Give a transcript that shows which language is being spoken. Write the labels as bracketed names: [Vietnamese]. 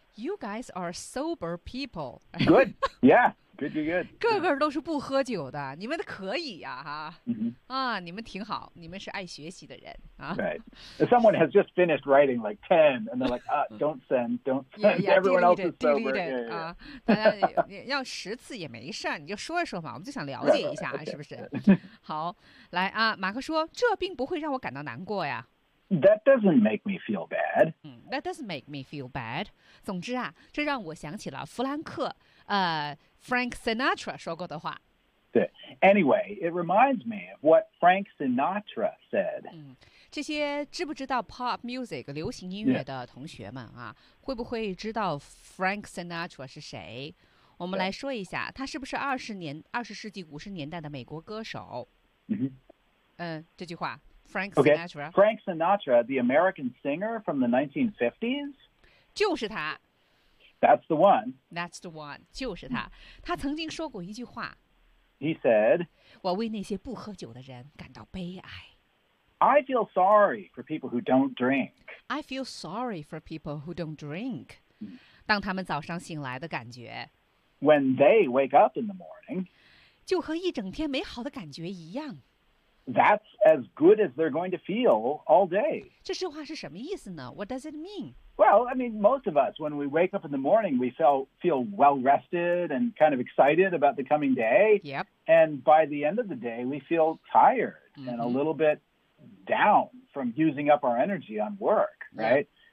[English] You guys are sober people. Good. Yeah. Good, good, good. [Chinese] 个个都是不喝酒的。你们可以啊。 Mm-hmm. 啊你们挺好。你们是爱学习的人。啊、 [English] right. Someone has just finished writing like 10 and they're like,、don't send, don't send. Yeah, yeah, Everyone delete else is sober. It, delete it. Yeah, yeah. [Chinese] 啊、大家要十次也没事你就说一说嘛我们就想了解一下 [English] right, right, [Chinese] 是不是、 [English] okay. [Chinese] 好来啊马克说这并不会让我感到难过呀。 [English] That doesn't make me feel bad. That doesn't make me feel bad. [Chinese] 总之啊这让我想起了弗兰克Frank Sinatra 说过的话。对 [English] ，Anyway, it reminds me of what Frank Sinatra said.、 [Chinese] 嗯、这些知不知道 pop music 流行音乐的同学们啊，会不会知道 Frank Sinatra 是谁？我们来说一下，他是不是20世纪50年代的美国歌手？这句话 ，Frank Sinatra。 [English] Okay. Frank Sinatra, the American singer from the 1950s. [Chinese] 就是他。 [English] That's the one. That's the one. [Chinese] 就是他。他曾经说过一句话。 [English] He said, [Chinese] 我为那些不喝酒的人感到悲哀。 [English] I feel sorry for people who don't drink. I feel sorry for people who don't drink. [Chinese] 当他们早上醒来的感觉。 [English] When they wake up in the morning, [Chinese] 就和一整天美好的感觉一样。 [English] That's as good as they're going to feel all day. [Chinese] 这句话是什么意思呢？ [English] What does it mean? Well, I mean, most of us, when we wake up in the morning, we feel well-rested and kind of excited about the coming day. Yep. And by the end of the day, we feel tired and a little bit down from using up our energy on work, right?